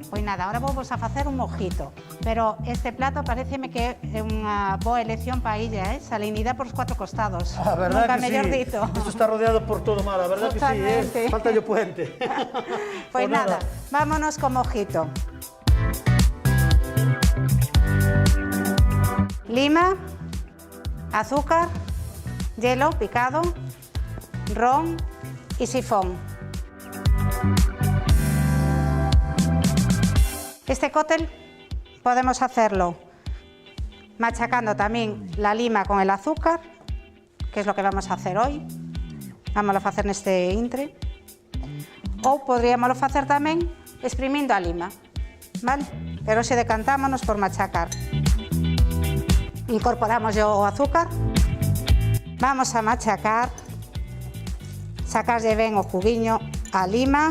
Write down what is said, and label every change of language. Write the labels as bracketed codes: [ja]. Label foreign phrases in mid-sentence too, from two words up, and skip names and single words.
[gl] Pois nada, agora vou vos a facer un mojito, pero este plato pareceme que é unha boa elección para a illa, salinidade por os 4 costados. A verdad nunca que mellor sí. dito. Isto está rodeado por todo o mar, a verdad que sí, falta o puente. Pois nada, vámonos con mojito. [es] Lima, azúcar, hielo picado, ron y sifón. Este cóctel podemos hacerlo machacando también la lima con el azúcar, que es lo que vamos a hacer hoy. Vamos a hacer [gl] neste intre. Ou podríamos hacer tamén exprimindo a lima, vale? Pero se decantámonos por machacar. Incorporamos o azúcar. Vamos a machacar. Sacarlle ben o juguiño a lima.